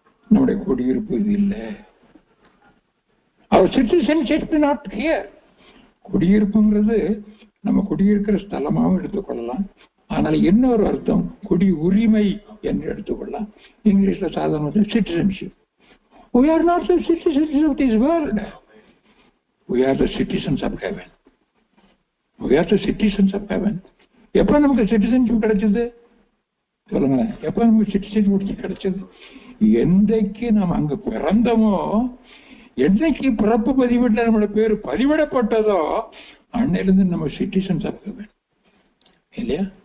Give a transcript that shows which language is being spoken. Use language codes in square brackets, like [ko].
[ta] நம்முடைய குடியிருப்பு இது இல்லை. [en] அவர் citizenship not here. [ta] குடியிருப்புங்கிறது நம்ம குடியிருக்கிற ஸ்தலமாகவும் எடுத்துக்கொள்ளலாம். ஆனால் இன்னொரு அர்த்தம் குடி உரிமை என்று எடுத்துக்கொள்ளலாம். இங்கிலீஷ்ல சாதாரண citizenship. [en] We are not the citizens of this world. We are the citizens of heaven. We are the citizens of heaven. [ta] எப்ப நமக்கு சிட்டிசன்ஷிப் கிடைச்சது சொல்லுங்க? எப்ப நமக்கு சிட்டிசன்ஷிப் கிடைச்சது? எந்தைக்கு நாம் அங்க பிறந்தோமோ, என்னைக்கு பிறப்பு பதிவேட்டில் நம்மளோட பேர் பதிவிடப்பட்டதோ அன்னையிலிருந்து நம்ம சிட்டிசன்ஸ் ஆக வேண்டும் இல்லையா?